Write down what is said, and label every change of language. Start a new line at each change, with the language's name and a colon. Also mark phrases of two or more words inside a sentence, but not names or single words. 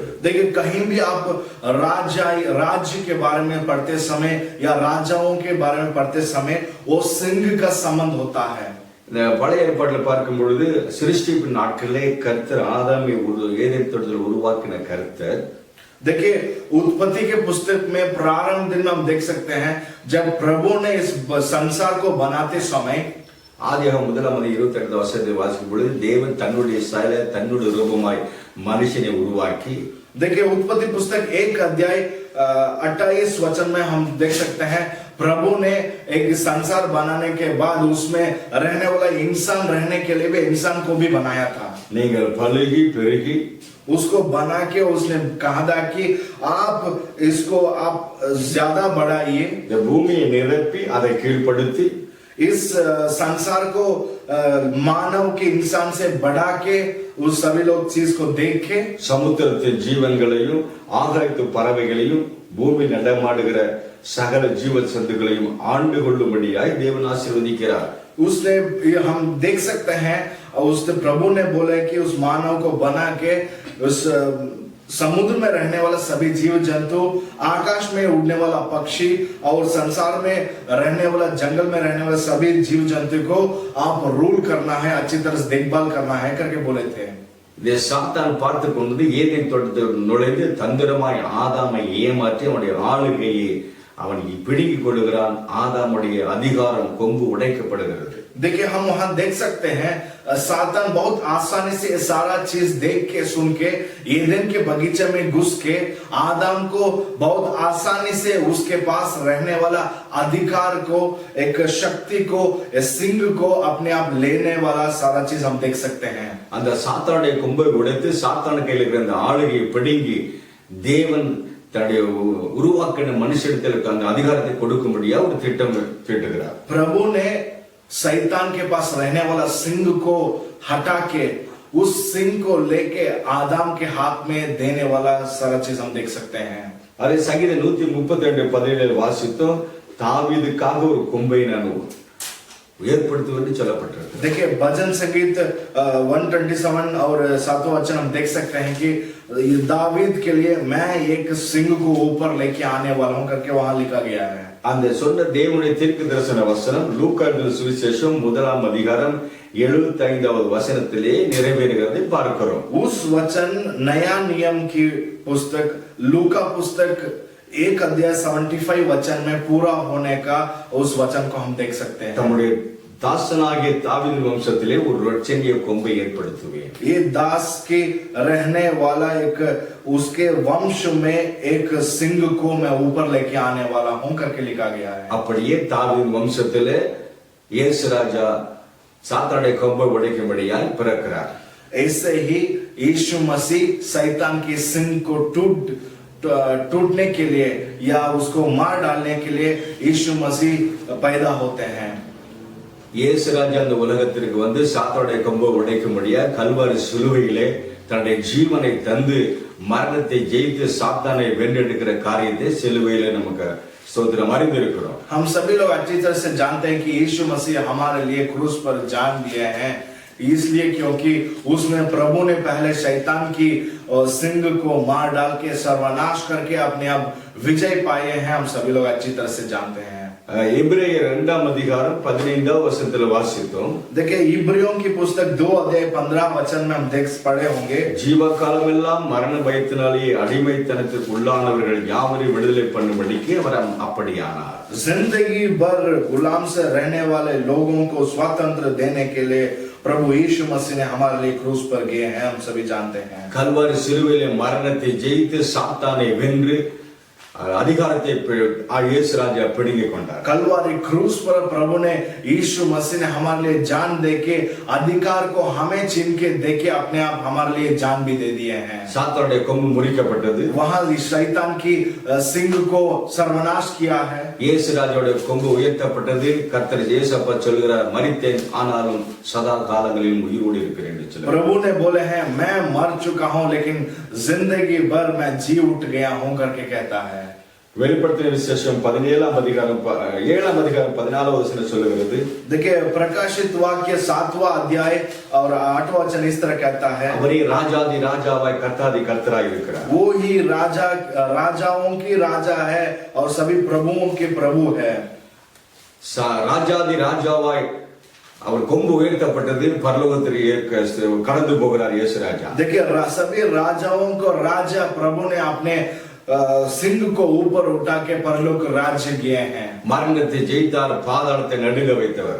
Hindi: देखिए, कहीं भी आप राज्य के बारे में पढ़ते समय या राजाओं के बारे में पढ़ते समय वो सिंह का संबंध होता है.
Tamil: இந்த பழைய ஏற்பாட்டில் பார்க்கும் பொழுது சிருஷ்டிப்பு நாட்களிலே கர்த்தர் ஆதாமை ஏதேன் தோட்டத்தில் உருவாக்கின கர்த்தர்
Hindi: देखिए उत्पत्ति के पुस्तक में प्रारंभ दिन में हम देख सकते हैं जब प्रभु ने इस संसार को बनाते समय
Tamil: ஆதியாகமம் 1:22 வசனத்தை வாசிக்கும் பொழுது தேவன் தன்னுடைய சாயல தன்னுடைய ரூபமாய் மனுஷனை உருவாக்கி
Hindi: देखिए उत्पत्ति पुस्तक 1 अध्याय 28 वचन में हम देख सकते हैं प्रभु ने एक संसार बनाने के बाद उसमें रहने वाला इंसान रहने के लिए भी इंसान को भी बनाया था।
Tamil: நீங்கள் பலுகி பெருகி
Hindi: उसको बना के उसने कहा था कि आप इसको आप ज्यादा बढ़ाइए,
Tamil: இந்த பூமியை நிரப்பி அதை கீழ்ப்படுத்தி
Hindi: इस संसार को मानव के इंसान से बढ़ा के उस सभी लोग चीज को देख के
Tamil: சமுத்திரத்தின் ஜீவன்களையும் ஆகாயத்து பறவைகளையும் பூமி நடமாடுகிற சகல ஜீவ சந்துகளையும் ஆண்டு கொள்ளும்படியாய் தேவன் ஆசீர்வதிக்கிறார்।
Hindi: उसने हम देख सकते हैं उसने प्रभु ने बोला कि उस मानव को बना के उस समुद्र में रहने वाला सभी जीव जंतु, आकाश में उड़ने वाला पक्षी और संसार में रहने वाला जंगल में रहने वाले सभी जीव जंतु को आप रूल करना है, अच्छी तरह से देखभाल करना है करके बोले थे।
Tamil: இதை சாத்தான் பார்த்து கொண்டு ஏதேன் தோட்டத்தில் நுழைந்து தந்திரமாய் ஆதாமை ஏமாற்றி அவனுடைய ஆளுகையை அவன் பிடுங்கிக் கொள்ளுகிறான்। ஆதாமுடைய அதிகாரம் கொம்பு உடைக்கப்படுகிறது।
Hindi: देखिए हम वहां देख सकते हैं सातान बहुत आसानी से सारा चीज देख के सुन के ईदेन के बगीचे में घुस के आदम को बहुत आसानी से उसके पास रहने वाला अधिकार को, एक शक्ति को, सिंह को अपने आप लेने वाला सारा चीज हम देख सकते हैं।
Tamil: அந்த சாத்தானுடைய கொம்பை உடைத்து சாத்தான் கையில் இருக்கிற அந்த ஆளுகையை பிடுங்கி தேவன் தன்னுடைய உருவாக்கின மனுஷனுக்கு அந்த அதிகாரத்தை கொடுக்கும்படியா ஒரு திட்டம் தீட்டுகிறார்।
Hindi: प्रभु ने शैतान के पास रहने वाला सिंह को हटा के उस सिंह को लेके आदम के हाथ में देने वाला सारा चीज हम देख सकते हैं।
Tamil: அதே சங்கீதம் 132:17 வாசித்தோம், தாவீதுக்காக ஒரு கொம்பை நான் ஏற்படுத்துவேன் சொல்லப்பட்டிருக்கு।
Hindi: देखिए भजन संगीत 127 और 7वां वचन हम देख सकते हैं कि दावीद के लिए मैं एक सिंह को ऊपर लेके आने वाला हूं करके वहां लिखा गया है।
Tamil: அந்த சொன்ன தேவனுடைய தீர்க்க தரிசன வசனம் லூக்கா சுவிசேஷம் 1:75 வசனத்திலே நிறைவேறுகிறதை பார்க்கிறோம்।
Hindi: उस वचन नया नियम की पुस्तक लूका पुस्तक 1 अध्याय 75 वचन में पूरा होने का उस वचन को हम देख सकते हैं।
Tamil: தம்முடைய தாசனாகிய தாவீது வம்சத்திலே ஒரு ரட்சணிய கொம்பை ஏற்படுத்துவேன்।
Hindi: ये दास के रहने वाला एक उसके वंश में एक सिंह को मैं ऊपर लेके आने वाला हूं करके लिखा गया है।
Tamil: அப்படியே தாவீது வம்சத்திலே இயேசு ராஜா சாத்தானுடைய கொம்பை உடைக்கும்படியாய் பிறக்கிறார்।
Hindi: ऐसे ही यीशु मसीह शैतान के सिंह को टूटने के लिए या उसको मार डालने के लिए यीशु मसीह पैदा होते हैं।
Tamil: இயேசு ராஜா அந்த உலகத்திற்கு வந்து சாத்தானுடைய கொம்பை உடைக்கும்படியா கல்வாரி சிலுவையிலே தன்னுடைய ஜீவனை தந்து மரணத்தை ஜெயித்து சாத்தானை வென்றெடுக்கிற காரியத்தை சிலுவையிலே நமக்கு ஸ்தோத்திரம் அறிந்திருக்கிறோம்।
Hindi: हम सभी लोग अच्छी तरह से जानते हैं कि यीशु मसीह हमारे लिए क्रूस पर जान दिए हैं, इसलिए क्योंकि उसमें प्रभु ने पहले शैतान की सिंह को मार डाल के सर्वनाश करके अपने आप विजय पाए हैं। हम सभी लोग अच्छी तरह से जानते हैं।
Tamil: எபிரேயர் 2:15 வசனத்தில் வாசித்தோம்।
Hindi: देखिए इब्रियों की पुस्तक 2 अध्याय 15 वचन में हम देख पढ़े होंगे,
Tamil: ஜீவகாலமெல்லாம் மரண பயத்தினாலே அடிமைத்தனத்துக்கு உள்ளானவர்கள் யாவரையும் விடுதலை பண்ணும்படிக்கு அவர் அப்படியானார்।
Hindi: जिंदगी भर गुलाम से रहने वाले लोगों को स्वतंत्र देने के लिए प्रभु यीशु मसीह ने हमारे लिए क्रूस पर गए हैं। हम सभी जानते हैं
Tamil: கல்வாரி சிலுவையிலே மரணத்தை ஜெயித்து சாத்தானை வென்று अधिकारத்தை இயேசு ராஜா பிடுங்கிக் கொண்டார்।
Hindi: कलवारी क्रूस पर प्रभु ने यीशु मसीह ने हमारे लिए जान देके अधिकार को हमें छीन के देके अपने आप हमारे लिए जान भी दे दिए हैं।
Tamil: சாத்தானுடைய கொம்பு முறிக்கப்பட்டது,
Hindi: वहां शैतान की सिंह को सर्वनाश किया है।
Tamil: இயேசு ராஜாவுடைய கொம்பு உயர்த்தப்பட்டது। கர்த்தர் இயேசப்பா சொல்கிறார், மரித்தேன் ஆனாலும் சதா காலங்களில் உயிரோடு இருக்கிறேன் என்று சொல்கிறார்।
Hindi: प्रभु ने बोले हैं मैं मर चुका हूं लेकिन जिंदगी भर मैं जी उठ गया हूं करके कहता है।
Tamil: வெளிப்படுத்தின விசேஷம் 7 அதிகாரம் 14 வசனம் சொல்லுகிறது,
Hindi: देखिए प्रकाशित वाक्य 7वां अध्याय और 8वां वचन इस तरह कहता है,
Tamil: அவரே ராஜாதி ராஜாவாய் கர்த்தாதி கர்த்தராய் இருக்கிறார்।
Hindi: वो ही राजा राजाओं की राजा है और सभी प्रभुओं के प्रभु है।
Tamil: ராஜாதி ராஜாவாய் அவர் கொம்பு உயர்த்தப்பட்டது, பரலோகத்திற்கு கடந்து போகிறார் இயேசு ராஜா।
Hindi: देखिए सभी राजाओं को राजा प्रभु ने अपने सिंह को ऊपर उठा के परलोक राज्य गए हैं।
Tamil: மரணத்தை ஜெயித்தார், பாதாளத்தை நடுங்க வைத்தவர்.